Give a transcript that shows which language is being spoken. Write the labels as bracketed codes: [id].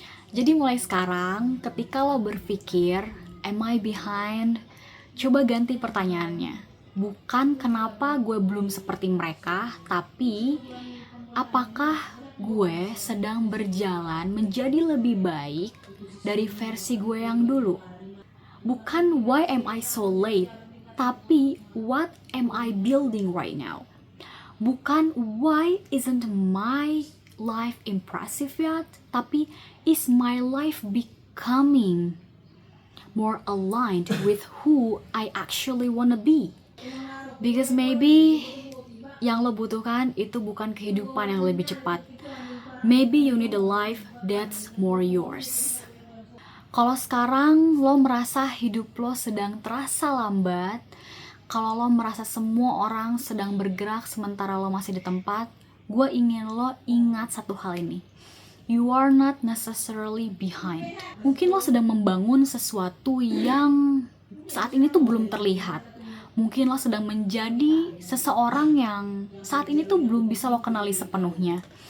[id] Jadi mulai sekarang, ketika lo berpikir, [en] am I behind? [id] Coba ganti pertanyaannya. Bukan kenapa gue belum seperti mereka, tapi apakah gue sedang berjalan menjadi lebih baik dari versi gue yang dulu? [en] Bukan why am I so late, tapi what am I building right now? Bukan why isn't my life impressive yet, tapi is my life becoming more aligned with who I actually wanna be? Because maybe [id] yang lo butuhkan itu bukan kehidupan yang lebih cepat. [en] Maybe you need a life that's more yours. [id] Kalau sekarang lo merasa hidup lo sedang terasa lambat, kalau lo merasa semua orang sedang bergerak sementara lo masih di tempat, gue ingin lo ingat satu hal ini. [en] You are not necessarily behind. [id] Mungkin lo sedang membangun sesuatu yang saat ini tuh belum terlihat. Mungkin lo sedang menjadi seseorang yang saat ini tuh belum bisa lo kenali sepenuhnya.